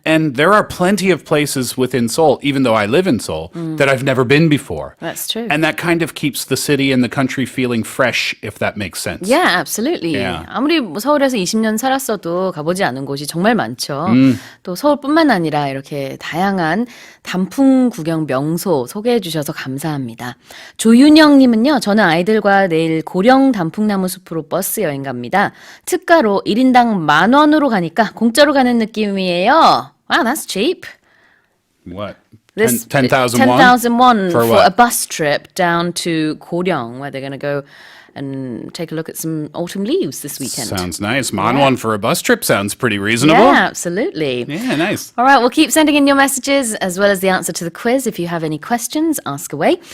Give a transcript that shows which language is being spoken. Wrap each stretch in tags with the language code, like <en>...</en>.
<en>And there are plenty of places within Seoul, even though I live in Seoul, that I've never been before. That's true. And that kind of keeps the city and the country feeling fresh, if that makes sense. Yeah, absolutely. Yeah.</en> <ko>아무리 뭐 서울에서 20년 살았어도 가보지 않은 곳이 정말 많죠. 또 서울뿐만 아니라 이렇게 다양한 단풍 구경 명소 소개해 주셔서 감사합니다. 조윤영님은요. 저는 아이들과 내일 고령 단풍나무 숲으로 버스 여행 갑니다. 특가로 1인당 10,000원으로 가니까 공짜로 가는 느낌이에요.</ko> <en>Wow, that's cheap. What? This 10,000 won? 10,000 won For for what? a bus trip down to Goryeo, where they're going to go and take a look at some autumn leaves this weekend. Sounds nice. Manwon for a bus trip sounds pretty reasonable. Yeah, absolutely. Yeah, nice. All right, well, keep sending in your messages as well as the answer to the quiz. If you have any questions, ask away.</en>